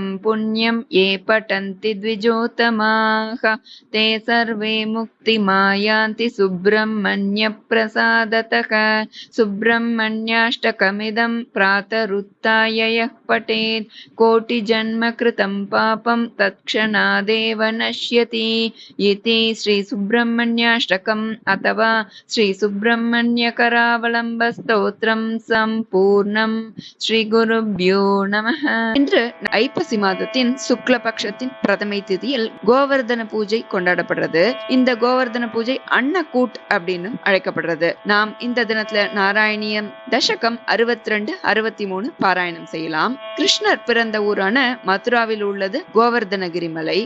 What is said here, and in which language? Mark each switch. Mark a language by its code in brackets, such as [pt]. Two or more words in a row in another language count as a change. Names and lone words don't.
[sa] पुण्यं ये पठन्ति द्विजोतमाः ते सर्वे मुक्तिमायान्ति सुब्रह्मण्य प्रसादतः सुब्रह्मण्याष्टकमिदं प्रातरुत्थाय यः पठेत् कोटिजन्म कृतं पापं तत्क्षणादेव नश्यति इति श्री सुब्रह्मण्याष्टकम् अथवा श्री सुब्रह्मण्य करावलम्ब स्तोत्रं सम्पूर्णं. श्री गुरुभ्यो नमः. [ta] இன்று ஐப்பசி மாதத்தின் சுக்லபக்ஷத்தின் பிரதமை திதியில் கோவர்தன பூஜை கொண்டாடப்படுறது. இந்த கோவர்தன பூஜை அன்னக்கூட் அப்படின்னு அழைக்கப்படுறது. நாம் இந்த தினத்துல நாராயணியம் தசகம் 62, 63 பாராயணம் செய்யலாம். கிருஷ்ணர் பிறந்த ஊரான மதுராவில் உள்ளது கோவர்தனகிரி மலை.